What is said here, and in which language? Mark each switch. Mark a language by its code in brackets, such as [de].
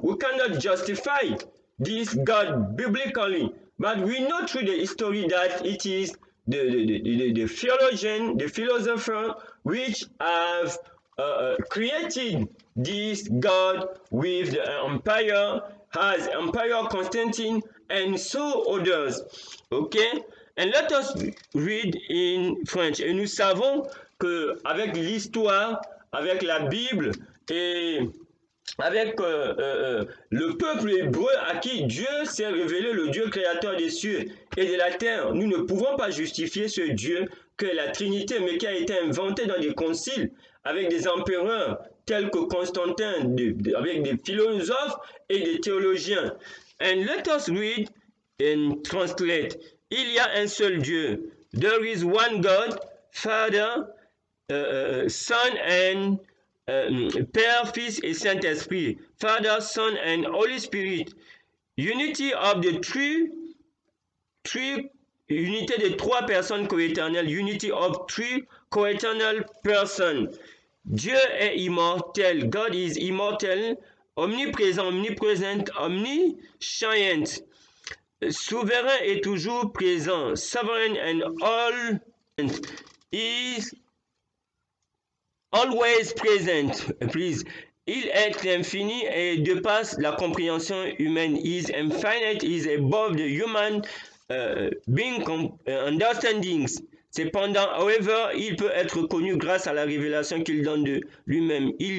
[en] We cannot justify this God biblically, but we know through the history that it is the theologian, the philosopher, which have created this God with the empire, has Empire Constantine, and so others. Okay? And let us read in French. [fr] Et nous savons que avec l'histoire, avec la Bible et avec le peuple hébreu à qui Dieu s'est révélé, le Dieu créateur des cieux et de la terre, nous ne pouvons pas justifier ce Dieu que la Trinité, mais qui a été inventé dans des conciles avec des empereurs tels que Constantin, avec des philosophes et des théologiens. [en] And let us read and translate. [fr] Il y a un seul Dieu. [en] There is one God, Father, Son and [fr] Père, Fils et Saint-Esprit. [en] Father, Son and Holy Spirit. Unity of the three [fr] unité de trois personnes coéternelles. [en] Unity of three coeternal persons. [fr] Dieu est immortel. [en] God is immortal. [fr] Omniprésent, omnipresent, omniscient. Souverain et toujours présent. [en] Sovereign and all is always present. Please. [fr] Il est infini et dépasse la compréhension humaine. [en] Is infinite, is above the human being understandings. [fr] Cependant, however, il peut être connu grâce à la révélation qu'il donne de lui-même.